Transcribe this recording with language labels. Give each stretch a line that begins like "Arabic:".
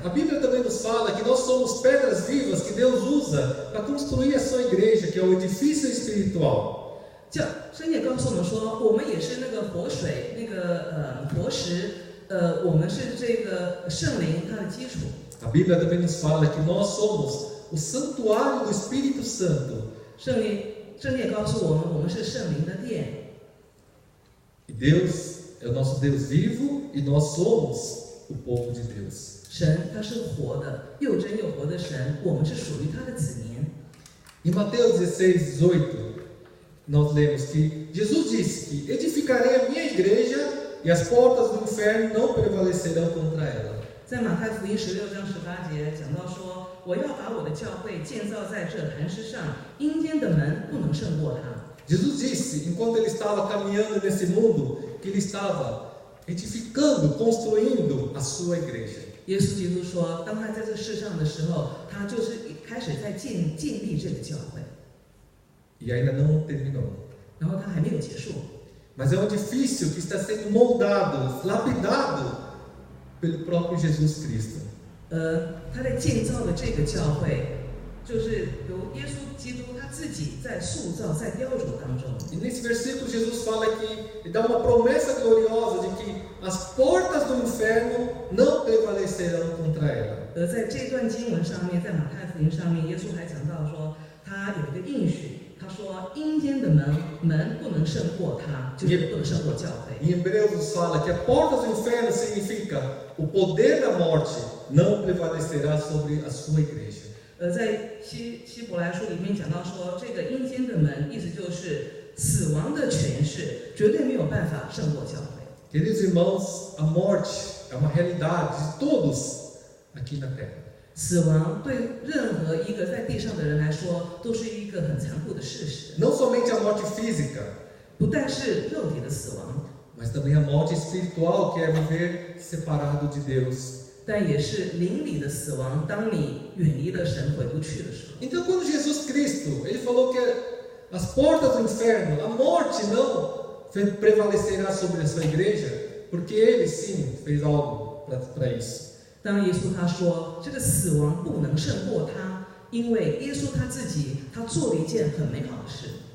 Portuguese: A Bíblia também nos fala que nós somos pedras vivas que Deus usa para construir a sua igreja, que é o edifício espiritual.
Chinese: 圣经也告诉我们说，我们也是那个活水，那个活石，我们是这个圣灵它的基础。
Portuguese: A Bíblia também nos fala que nós somos o santuário do Espírito Santo.
Chinese: 圣经也告诉我们，我们是圣灵的殿。
Portuguese: E Deus é o nosso Deus vivo e nós somos o povo de Deus.
Chinese: 神他是活的，又真又活的神，我们是属于他的子民。
Portuguese: Em Mateus 16:18, nós lemos que Jesus disse que edificarei a minha igreja e as portas do inferno não prevalecerão contra ela.
Chinese: 在马太福音16章18节讲到说，我要把我的教会建造在这磐石上，阴间的门不能胜过它。
Portuguese: Jesus disse, enquanto ele estava caminhando nesse mundo, que ele estava edificando, construindo a sua igreja.
Chinese: 耶稣基督说，当他在这世上的时候，他就是开始在建立这个教会，
Portuguese: E ainda não terminou.
Chinese: 然后他还没有结束。
Portuguese: Mas é um edifício que está sendo moldado, lapidado pelo próprio Jesus Cristo.
Chinese: 他在建造的这个教会，就是由耶稣基督他自己在塑造、在雕琢当中。
Portuguese: E nesse versículo Jesus fala que ele dá uma promessa gloriosa de que as portas do inferno não prevalecerão contra ela.
Chinese: 而在这段经文上面，在马太福音上面，耶稣还讲到说，他有一个应许，他说阴间的门不能胜过他，就是不能胜过教会。
Portuguese: Em Hebreus nos fala que a porta do inferno significa o poder da morte não prevalecerá sobre a sua igreja.
Chinese: 在希伯来书里面讲到说，这个阴间的门，意思就是死亡的权势绝对没有办法胜过教会。
Portuguese: Queridos irmãos, a morte é uma realidade de todos aqui na terra.
Chinese: 死亡对任何一个在地上的人来说，都是一个很残酷的事实。
Portuguese: Não somente a morte física,
Chinese: 不但是肉体的死亡，
Portuguese: mas também a morte espiritual, que é viver separado de Deus.
Chinese: 但也是灵里的死亡。当你远离了神，回不去的时候。
Portuguese: Então, quando Jesus Cristo, ele falou que as portas do inferno, a morte não prevalecerá sobre a sua igreja, porque ele sim fez algo para isso.
Chinese: 当耶稣他说这个死亡不能胜过他，因为耶稣他自己他做了一件很美好的事。